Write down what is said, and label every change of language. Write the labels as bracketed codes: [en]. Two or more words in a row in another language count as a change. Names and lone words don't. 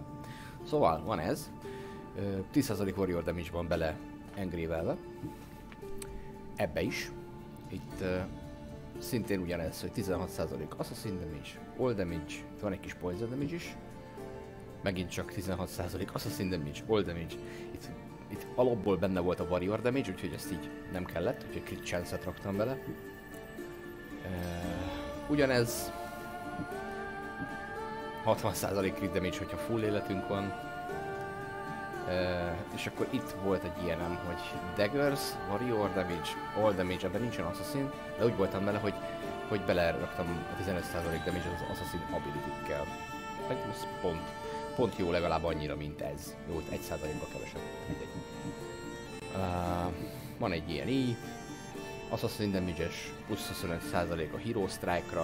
[hu] Szóval van ez, 10% [en] warrior damage [hu] van bele engrévelve, ebbe is, itt szintén ugyanez, hogy 16% [en] assassin damage, all damage, [hu] itt van egy kis [en] poison damage [hu] is, megint csak 16% [en] assassin damage, all damage, [hu] itt alapból benne volt a [en] warrior damage, [hu] úgyhogy ezt így nem kellett, úgyhogy [en] crit chance-et [hu] raktam bele. Ugyanez 60% [en] crit damage, [hu] hogyha full életünk van. És akkor itt volt egy ilyenem, hogy [en] daggers, warrior damage, all damage, [hu] ebben nincsen assassin, de úgy voltam vele, hogy beleraktam a 15% damage az [en] assassin ability-kkel. [hu] Ez pont jó legalább annyira, mint ez. Jó, 1%-kal kevesebb, mindegy. Van egy ilyen így. [en] Assassin damage-es [hu] plusz 25% a Hero Strike-ra.